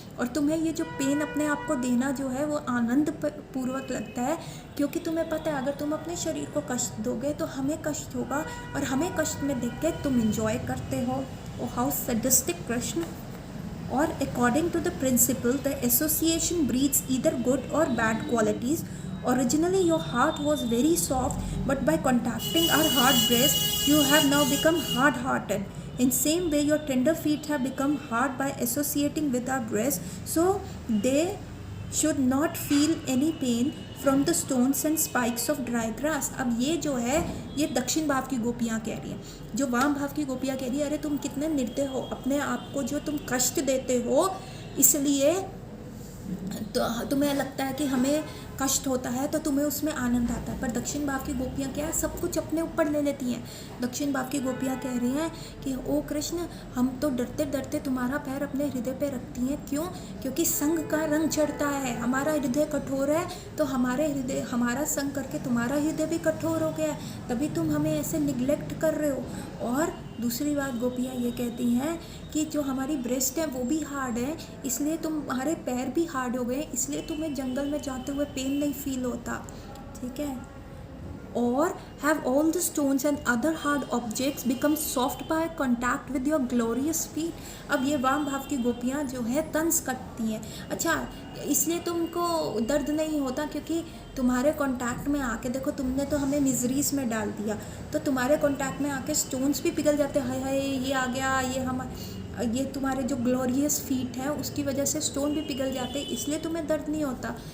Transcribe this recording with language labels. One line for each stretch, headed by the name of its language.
Hindi: और तुम्हें ये जो पेन अपने आप को देना जो है वो आनंद पूर्वक लगता है, क्योंकि तुम्हें पता है अगर तुम अपने शरीर को कष्ट दोगे तो हमें कष्ट होगा, और हमें कष्ट में देख के तुम इंजॉय करते हो।
English: Oh how sadistic Krishna. और according to the principle the association breeds either good or bad qualities. Originally your heart was very soft, but by contacting our hard breast, you have now become hard-hearted. In same way, your tender feet have become hard by associating with our breast, so they should not feel any pain from the stones and spikes of dry grass.
Hindi: अब ये जो है ये दक्षिण भाव की गोपियाँ कह रही हैं। जो वाम भाव की गोपियाँ कह रही है, अरे तुम कितने निर्दय हो, अपने आप को जो तुम कष्ट देते हो, इसलिए तो तुम्हें लगता है कि हमें कष्ट होता है तो तुम्हें उसमें आनंद आता है। पर दक्षिण भाव की गोपियाँ क्या है, सब कुछ अपने ऊपर ले लेती हैं। दक्षिण भाव की गोपियाँ कह रही हैं कि ओ कृष्ण, हम तो डरते डरते तुम्हारा पैर अपने हृदय पे रखती हैं। क्यों? क्योंकि संग का रंग चढ़ता है, हमारा हृदय कठोर है, तो हमारा संग करके तुम्हारा हृदय भी कठोर हो गया है, तभी तुम हमें ऐसे निगलेक्ट कर रहे हो। और दूसरी बात गोपियाँ ये कहती हैं कि जो हमारी ब्रेस्ट है वो भी हार्ड है, इसलिए तुम्हारे पैर भी हार्ड हो गए, इसलिए तुम्हें जंगल में जाते हुए पेन नहीं फील होता। ठीक है।
English: Or have all the stones and other hard objects become soft by contact with your glorious feet।
Hindi: अब ये वाम भाव की गोपियाँ जो है तंज कटती हैं। अच्छा, इसलिए तुमको दर्द नहीं होता क्योंकि तुम्हारे कांटेक्ट में आके देखो, तुमने तो हमें मिजरीज में डाल दिया, तो तुम्हारे कांटेक्ट में आके स्टोन्स भी पिघल जाते हैं। हाय ये आ गया, ये तुम्हारे जो ग्लोरियस फीट है उसकी वजह से स्टोन भी पिघल जाते हैं, इसलिए तुम्हें दर्द नहीं होता।